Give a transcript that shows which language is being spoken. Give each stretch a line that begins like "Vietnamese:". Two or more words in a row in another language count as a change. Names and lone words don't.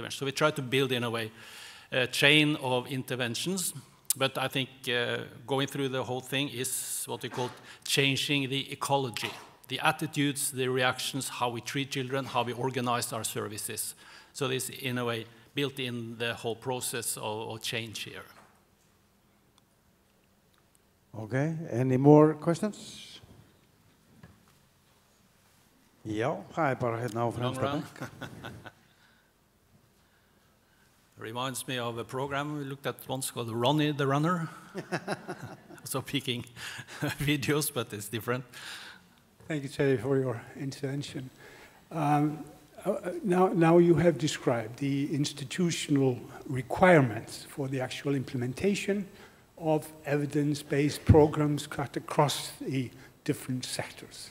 English: So we try to build, in a way, a chain of interventions, but I think going through the whole thing is what we call changing the ecology, the attitudes, the reactions, how we treat children, how we organize our services. So this, in a way, built in the whole process of change here. Okay, any more questions?
Icelandic: Já, það bara hérna á fremsta.
English: Reminds me of a program we looked at once called Ronnie the Runner. Also picking videos, but it's different. Thank you, Terje, for your intervention. Now you have described the institutional requirements for the actual implementation of evidence-based programs cut across the different sectors.